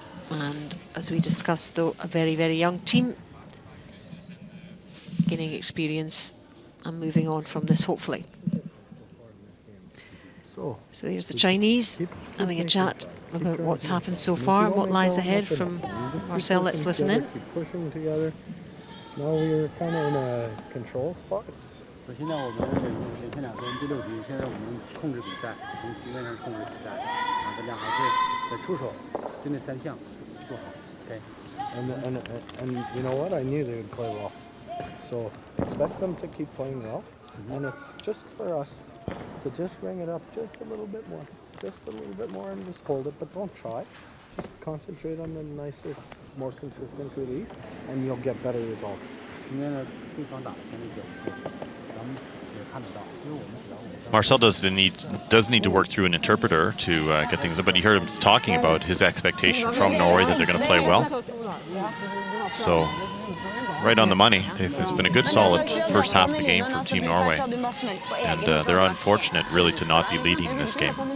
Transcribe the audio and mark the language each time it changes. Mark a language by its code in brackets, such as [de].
[en] And as we discussed, though, a very, very young team gaining experience and moving on from this, hopefully. So there's the Chinese having a chat about what's happened so far and what lies ahead from Marcel. Let's listen in. Keep pushing together. Now we're kind of in a control spot. [zh] 现在我们连续2分第6局，现在我们控制比赛，从局面上控制比赛，大家还是在出手，对那3项做好。 [en] Okay. And you know what? I knew they would play well. So expect them to keep playing well. And it's just for us to just bring it up just a little bit more. Just a little bit more and just hold it, but don't try. Just concentrate on the nicer, more consistent release, and you'll get better results. [zh] 今天呢，对方打的相对比较不错，咱们也看得到，所以我们只要我们 [en] Marcel does need to work through an interpreter to get things up, but you heard him talking about his expectation from Norway that they're going to play well. So, right on the money. It's been a good, solid first half of the game for Team Norway. And they're unfortunate, really, to not be leading in this game.